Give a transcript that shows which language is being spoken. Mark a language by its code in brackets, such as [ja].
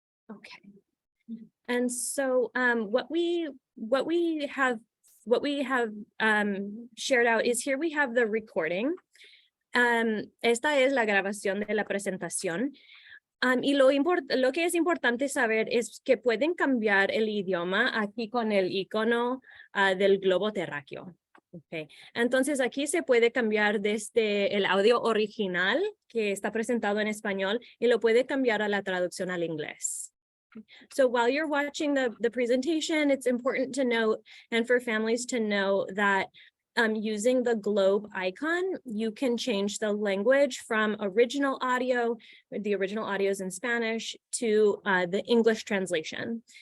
[en] Okay. And so what we have shared out is here we have the recording. [es] Esta es la grabación de la presentación. Y lo que es importante saber es que pueden cambiar el idioma aquí con el icono del globo terráqueo. Okay. Entonces aquí se puede cambiar desde el audio original que está presentado en español y lo puede cambiar a la traducción al inglés. [en] So while you're watching the presentation, it's important to note and for families to know that using the globe icon, you can change the language from original audio, the original audio is in Spanish, to the English translation.